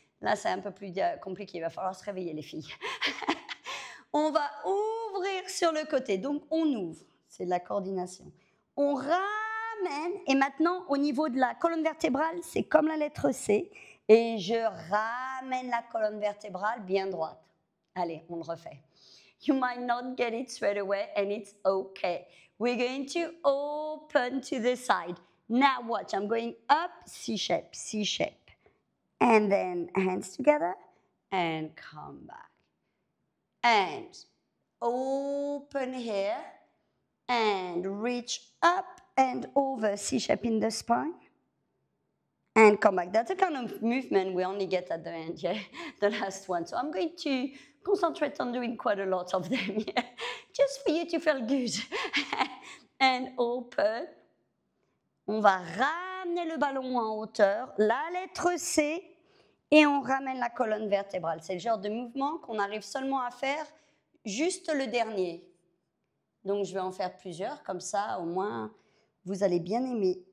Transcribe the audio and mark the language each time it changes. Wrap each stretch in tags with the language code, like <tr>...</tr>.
<fr>Là, c'est un peu plus compliqué, il va falloir se réveiller les filles. On va ouvrir sur le côté, donc on ouvre, c'est de la coordination. On ramène, et maintenant au niveau de la colonne vertébrale, c'est comme la lettre C, et je ramène la colonne vertébrale bien droite. Allez, on le refait.</fr> <en>You might not get it straight away, and it's okay. We're going to open to the side. Now watch, I'm going up, C shape, C shape. And then hands together, and come back. And open here, and reach up and over, C shape in the spine. And come back. That's a kind of movement we only get at the end, yeah, the last one. So I'm going to concentrate on doing quite a lot of them, yeah, just for you to feel good. And open.</en> <fr>On va ramener le ballon en hauteur, la lettre C, et on ramène la colonne vertébrale. C'est le genre de mouvement qu'on arrive seulement à faire juste le dernier. Donc je vais en faire plusieurs, comme ça au moins vous allez bien aimer.</fr>